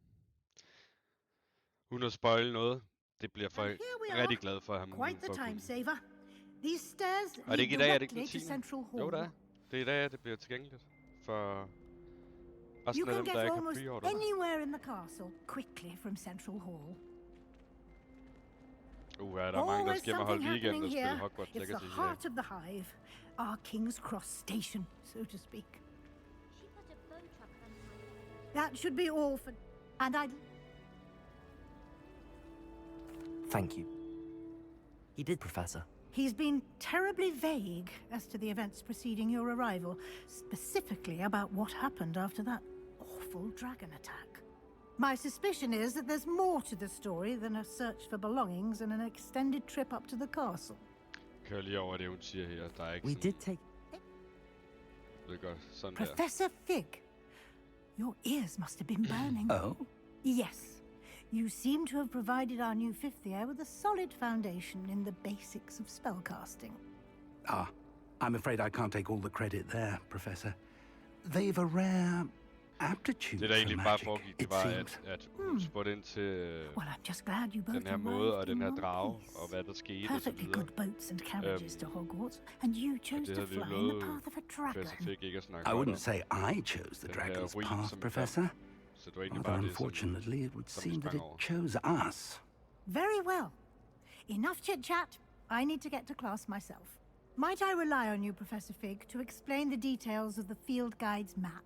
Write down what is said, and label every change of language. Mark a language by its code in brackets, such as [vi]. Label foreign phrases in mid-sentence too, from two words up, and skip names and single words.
[da] Uden at spoil noget. Det bliver folk rigtig glade for at have muligheden for at kunne. Og det er ikke i dag, er det ikke den 10. Jo, det er. Det er i dag, at det bliver tilgængeligt for resten af dem, der ikke har pre-order. [en] Anywhere in the castle quickly from Central Hall. [da] Der er mange, der skal holde weekend og spille Hogwarts Legacy. [en] It's the heart of the hive. Our King's Cross station, so to speak. That should be all for... And I'd... Thank you. He did, Professor. He's been terribly vague as to the events preceding your arrival, specifically about what happened after that awful dragon attack. My suspicion is that there's more to the story than a search for belongings and an extended trip up to the castle. [da] Kør lige over det, hun siger her. Der er ikke [en] We did take... [da] Det er godt. Sådan [en] Professor Fig. Your ears must have been burning. Oh? Yes. You seem to have provided our new fifth year with a solid foundation in the basics of spellcasting. I'm afraid I can't take all the credit there, Professor. They've a rare aptitude [da] det der egentlig [en] for [da] bare [en] magic, [da] foregik, det var, at hun spurgte ind til den her måde og den her drage, og hvad der skete og så [en] Perfectly good boats and carriages to Hogwarts, and you chose to fly in the path of a dragon. I wouldn't say I chose the dragon's path, Professor. Although unfortunately, it would seem that it chose us. Very well. Enough chit-chat. I need to get to class myself. Might I rely on you, Professor Fig, to explain the details of the field guide's map?